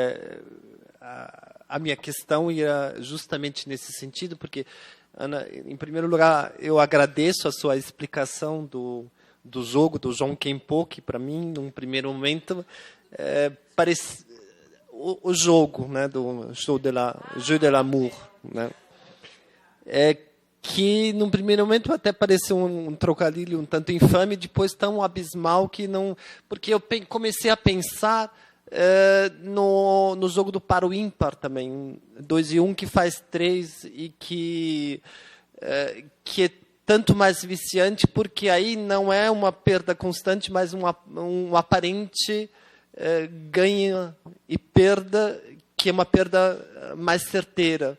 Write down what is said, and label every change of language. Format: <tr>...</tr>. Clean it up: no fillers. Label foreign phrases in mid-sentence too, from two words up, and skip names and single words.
<pt>a minha questão ia justamente nesse sentido, porque, Ana, em primeiro lugar, eu agradeço a sua explicação do jogo do Jean Kempo, que para mim, num primeiro momento, parece o jogo, né, do Jeu de l'amour, né, que num primeiro momento até pareceu um trocadilho um tanto infame, depois tão abismal que não... Porque eu comecei a pensar no jogo do par ou ímpar também, 2 e 1 que faz 3 e que é tanto mais viciante, porque aí não é uma perda constante, mas um aparente ganho e perda, que é uma perda mais certeira.</pt>